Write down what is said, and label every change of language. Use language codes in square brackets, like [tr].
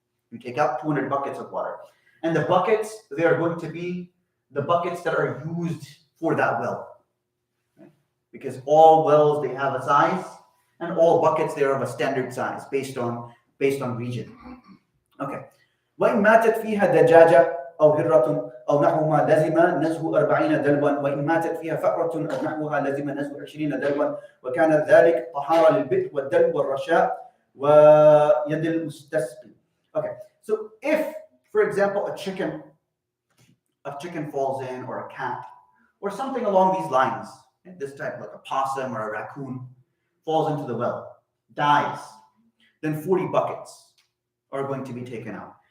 [en] You take out 200 buckets of water. And the buckets, they are going to be the buckets that are used for that well. Right? Because all wells, they have a size, and all buckets, they are of a standard size based on region. Okay. [ar] وإن ماتت فيها دجاجة أو هرة أو نحوها لزم نزه 40 دلوا وإن ماتت فيها فأرة أو نحوها لزم نزه 20 دلوا وكان ذلك طهارة للبئر والدلو والرشاء ويد المستسقي. [en] Okay, so if, for example, a chicken falls in, or a cat, or something along these lines, this type, like a possum or a raccoon, falls into the well, dies, then 40 buckets are going to be taken out.